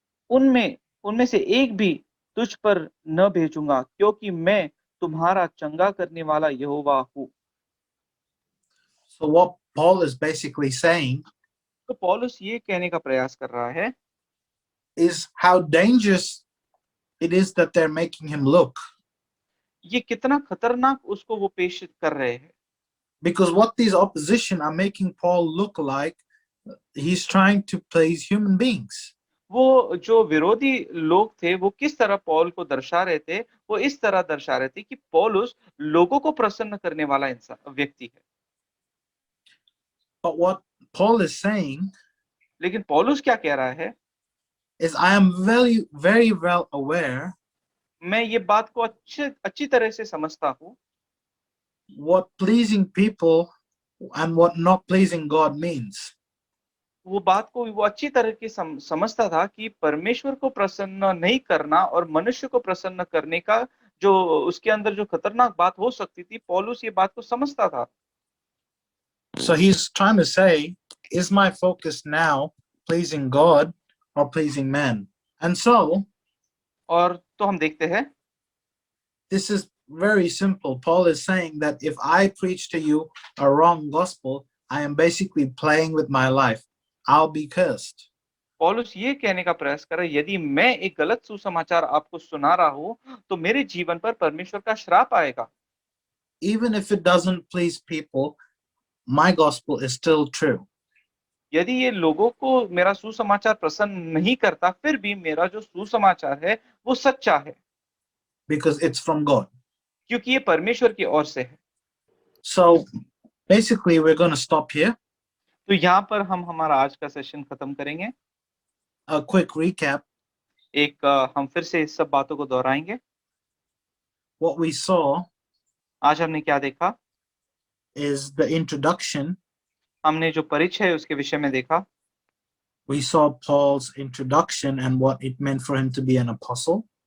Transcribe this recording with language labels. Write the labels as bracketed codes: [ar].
[hi] उनमें से एक भी तुझ पर न भेजूंगा, क्योंकि मैं तुम्हारा चंगा करने वाला यहोवा हूँ। [en] So what Paul is basically saying [hi] तो पौलुस ये कहने का प्रयास कर रहा है [en] is how dangerous it is that they're making him look. [hi] ये कितना खतरनाक उसको वो पेश कर रहे हैं, [en] Because what these opposition are making Paul look like, he's trying to please human beings. [hi] वो जो विरोधी लोग थे वो किस तरह पौल को दर्शा रहे थे, वो इस तरह दर्शा रहे थे कि पौलुस लोगों को प्रसन्न करने वाला इंसान व्यक्ति है। [en] But what Paul is saying [hi] लेकिन पौलुस क्या कह रहा है, [en] is, I am very, very well aware [hi] मैं ये बात को अच्छी तरह से समझता हूँ [en] what pleasing people and what not pleasing God means. [hi] वो बात को वो अच्छी तरह की समझता था कि परमेश्वर को प्रसन्न नहीं करना और मनुष्य को प्रसन्न करने का जो उसके अंदर जो खतरनाक बात हो सकती थी, पौलुस ये बात को समझता था। [en] So he's trying to say, is my focus now pleasing God or pleasing man? And so [hi] और तो हम देखते हैं [en] this is very simple. Paul is saying that if I preach to you a wrong gospel, I am basically playing with my life. I'll be cursed. [hi] पौलुस ये कहने का प्रयास कर रहा है, यदि मैं एक गलत सुसमाचार आपको सुना रहा हूँ तो मेरे जीवन पर परमेश्वर का श्राप आएगा। [en] Even if it doesn't please people, my gospel is still true. [hi] यदि ये लोगों को मेरा सुसमाचार पसंद नहीं करता, फिर भी मेरा जो सुसमाचार है वो सच्चा है, [en] Because it's from God. [hi] क्योंकि ये परमेश्वर की ओर से है। [en] So basically we're going to stop here. [hi] तो यहाँ पर हम हमारा आज का सेशन खत्म करेंगे। [en] A quick recap. [hi] हम फिर से इस सब बातों को दोहराएंगे। [en] What we saw [hi] आज हमने क्या देखा, [en] is the introduction. [hi] हमने जो परिचय है उसके विषय में देखा। [en] We saw Paul's introduction and what it meant for him to be an apostle.